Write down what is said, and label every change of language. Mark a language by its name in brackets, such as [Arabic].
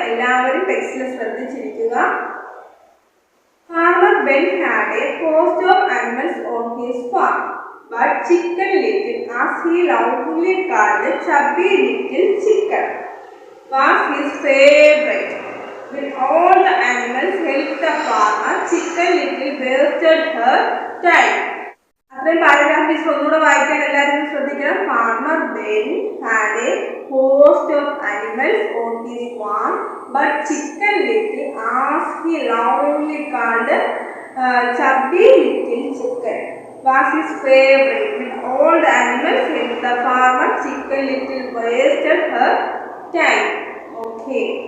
[Malayalam] എല്ലാവരും ടെക്സ്റ്റിൽ ശ്രദ്ധിച്ചിരിക്കുക. [English] Farmer Ben had a host of animals on his farm, but Chicken Little, as he loudly called Chubby Little Chicken, was his favorite. When all the animals helped the farmer, Chicken Little wasted her time. [Malayalam] അത്രയും പാരഗ്രാഫീസ് ഒന്നുകൂടെ വായിക്കാൻ എല്ലാവരും ശ്രദ്ധിക്കണം. [English] Farmer Ben had a host of animals on his farm, but Chicken Little, as he loudly called Chubby Little Chicken, was his favorite. When all the animals helped the farmer, Chicken Little wasted her time. Okay.